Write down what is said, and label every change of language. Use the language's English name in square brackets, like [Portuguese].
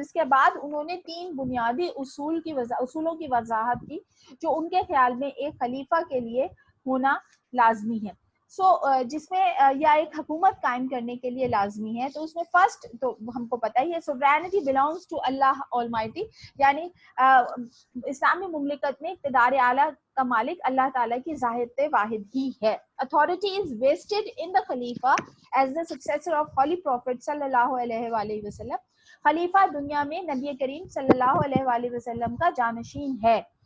[Urdu] اس کے بعد انہوں نے 3 بنیادی اصولوں کی وضاحت کی جو ان کے خیال میں ایک خلیفہ کے لیے ہونا لازمی ہے. جس میں یا ایک حکومت قائم کرنے کے لیے لازمی ہے. تو اس میں فرسٹ تو ہم کو پتہ ہی ہے [English] sovereignty belongs to Allah almighty, [Urdu] یعنی اسلامی مملکت میں اقتدار اعلیٰ کا مالک اللہ تعالیٰ کی ذات واحد ہی ہے. [English] Authority is vested in the Khalifa as the successor of Holy Prophet [Arabic] صلی اللہ علیہ وآلہ وسلم. [Urdu] خلیفہ دنیا میں نبی کریم صلی اللہ علیہ وآلہ وسلم کا جانشین ہے.